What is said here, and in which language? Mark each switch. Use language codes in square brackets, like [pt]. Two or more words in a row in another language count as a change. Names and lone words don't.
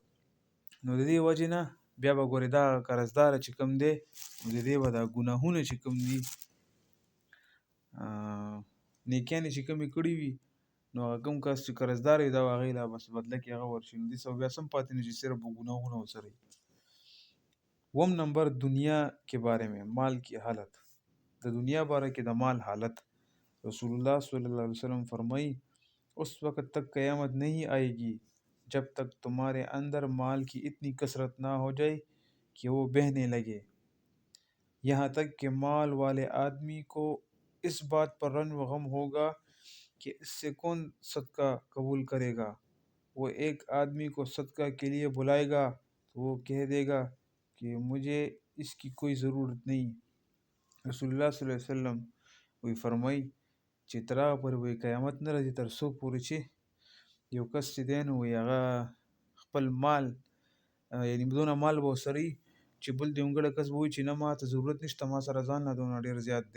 [ps] نو د دې وجې نه بیا به ګورې دا قرضدار چې کوم دی نو د دې به دا ګناهونه چې کوم دي نیکیانې چې کومې کړي وي نو هغه کوم کس چې قرضدار وي دا به هغې له بس بدله کې هغه ورشي، نو دې سبا بیا څه هم پاتې نه شي صرف به ګناهونه ورسره وي. [ur] 9 نمبر دنیا کے بارے میں مال کی حالت. [ps] د دنیا بارے کې د مال حالت. [ur] رسول اللہ صلی اللہ علیہ وسلم فرمائی اس وقت تک قیامت نہیں آئے گی جب تک تمہارے اندر مال کی اتنی کثرت نہ ہو جائے کہ وہ بہنے لگے، یہاں تک کہ مال والے آدمی کو اس بات پر رنج و غم ہوگا کہ اس سے کون صدقہ قبول کرے گا. وہ ایک آدمی کو صدقہ کے لیے بلائے گا تو وہ کہہ دے گا کہ مجھے اس کی کوئی ضرورت نہیں، [ps] رسول الله صلی الله علیه وسلم وی فرمای چې تر هغه پورې وی قیامت نه راځي تر څو پورې چې یو کس چې دی نو وی هغه خپل مال یعنی دونه مال به ورسره وي چې بل دیونګړی کس به وایي چې نه ما ته ضرورت نشته، ما سره ځان نه دونه ډېر زیات دی.